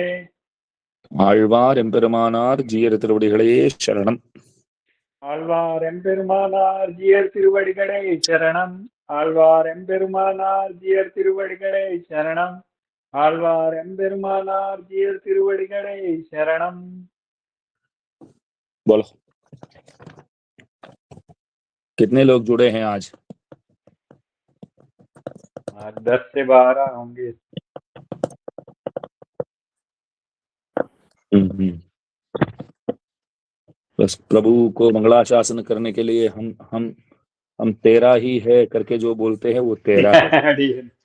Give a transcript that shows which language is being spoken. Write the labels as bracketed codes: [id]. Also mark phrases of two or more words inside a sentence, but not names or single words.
[ta] ஆழ்வார் எம்பெருமானார் ஜீயர் திருவடிகளே சரணம். ஆழ்வார் எம்பெருமானார் ஜீயர் திருவடிகளே சரணம். ஆழ்வார் எம்பெருமானார் ஜீயர் திருவடிகளே சரணம். ஆழ்வார் எம்பெருமானார் ஜீயர் திருவடிகளே சரணம். [hi] बोलो कितने लोग जुड़े हैं आज? 10 से 12 होंगे. बस प्रभु को मंगलाशासन करने के लिए हम तेरा ही है करके जो बोलते हैं वो तेरा है.